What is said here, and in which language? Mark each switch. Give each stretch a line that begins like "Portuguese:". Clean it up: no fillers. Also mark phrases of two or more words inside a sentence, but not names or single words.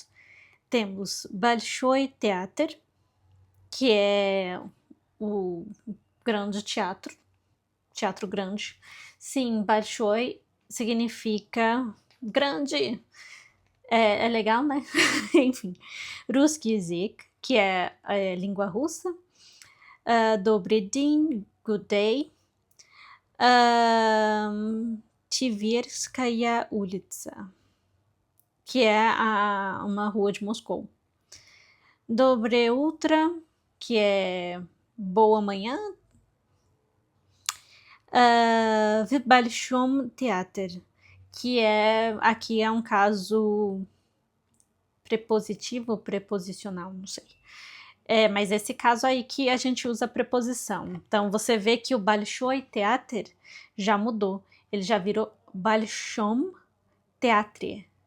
Portuguese: Temos Большой театр, que é o grande teatro grande. Sim, Большой significa grande. É legal, né? Enfim.
Russian: Русский язык,
Portuguese: que é a língua russa.
Russian: Добрый день,
English: good day.
Russian: Tverskaya улица,
Portuguese: que é uma rua de Moscou.
Russian: Доброе утро,
Portuguese: que é boa manhã.
Russian: В большом театре,
Portuguese: que aqui é um caso prepositivo ou preposicional, não sei. Mas esse caso aí que a gente usa preposição. Então você vê que o Большой театр já mudou. Ele já virou Большом театре.